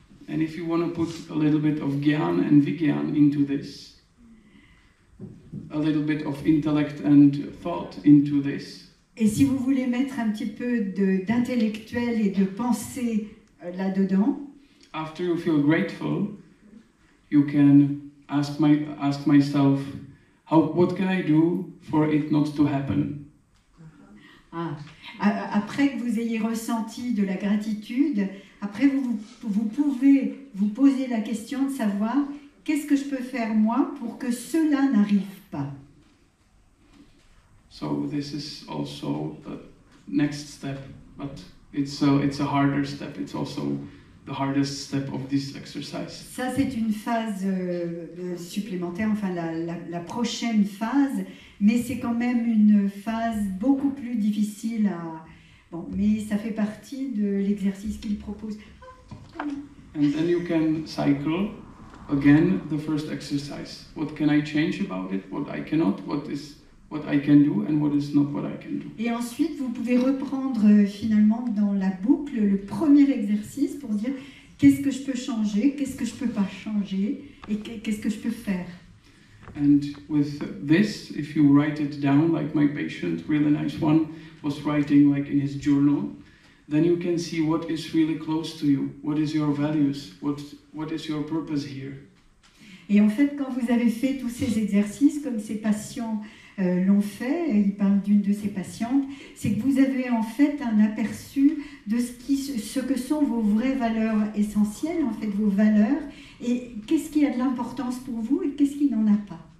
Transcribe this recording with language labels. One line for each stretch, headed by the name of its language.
English: And if you want to put a little bit of Gyan and Vigyan into this, a little bit of intellect and thought into this,
French: Et si vous voulez mettre un petit peu d'intellectuel et de pensée là-dedans,
English: after you feel grateful, you can ask myself, what can I do for it not to happen?
French: Après que vous ayez ressenti de la gratitude, après vous pouvez vous poser la question de savoir qu'est-ce que je peux faire moi pour que cela n'arrive pas.
English: So this is also the next step, but it's a harder step. It's also the hardest step of this exercise.
French: Ça, c'est une phase supplémentaire, enfin la prochaine phase, mais c'est quand même une phase beaucoup plus difficile à... Bon, mais ça fait partie de l'exercice qu'il propose.
English: And then you can cycle again the first exercise. What can I change about it? What I cannot? What I can do and what is not what I can do.
French: Et ensuite, vous pouvez reprendre finalement dans la boucle le premier exercice pour dire qu'est-ce que je peux changer, qu'est-ce que je peux pas changer et qu'est-ce que je peux faire.
English: And with this, if you write it down, like my patient, really nice one, was writing like in his journal, then you can see what is really close to you, what is your values, what is your purpose here.
French: Et en fait, quand vous avez fait tous ces exercices, comme ces patients l'ont fait, il parle d'une de ses patientes, c'est que vous avez en fait un aperçu de ce que sont vos vraies valeurs essentielles, en fait vos valeurs, et qu'est-ce qui a de l'importance pour vous et qu'est-ce qui n'en a pas.